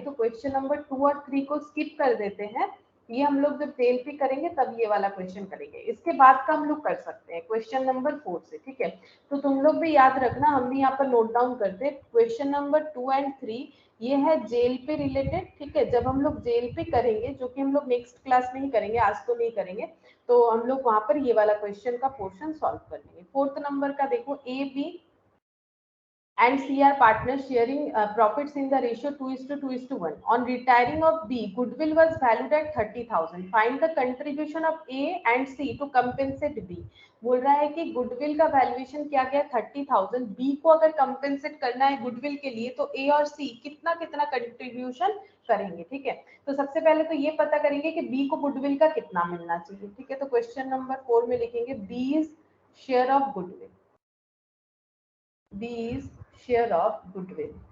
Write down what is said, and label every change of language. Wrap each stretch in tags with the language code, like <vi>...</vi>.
<hi>तो question number 2 और 3 को स्किप कर देते हैं, ये हम लोग जब जेएलपी करेंगे तब ये वाला क्वेश्चन करेंगे, इसके बाद का हम लोग कर सकते हैं क्वेश्चन नंबर 4 से, ठीक है। तो तुम लोग भी याद रखना, हम भी यहाँ पर नोट डाउन करते हैं। क्वेश्चन नंबर 2 और 3 ये है जेएलपी रिलेटेड, ठीक है। जब हम लोग जेएलपी करेंगे, जो कि हम लोग नेक्स्ट क्लास में ही करेंगे, आज तो नहीं करेंगे, तो हम लोग वहां पर ये वाला क्वेश्चन का पोर्शन सॉल्व कर लेंगे।</hi> <en>4th</en> <hi>नंबर का देखो,</hi> <en>A B and C are partners sharing profits in the ratio 2:2:1. On retiring of B, goodwill was valued at 30,000. Find the contribution of A and C to compensate B.</en> <hi>बोल रहा है कि goodwill का valuation क्या गया 30,000, B को अगर compensate करना है गुडविल के लिए तो ए और सी कितना कितना कंट्रीब्यूशन करेंगे, ठीक है। तो सबसे पहले तो ये पता करेंगे कि बी को गुडविल का कितना मिलना चाहिए, ठीक है। तो क्वेश्चन नंबर 4 में लिखेंगे</hi> <en>B's share of goodwill,</en> <hi>बीज शेयर ऑफ गुडविल।</hi>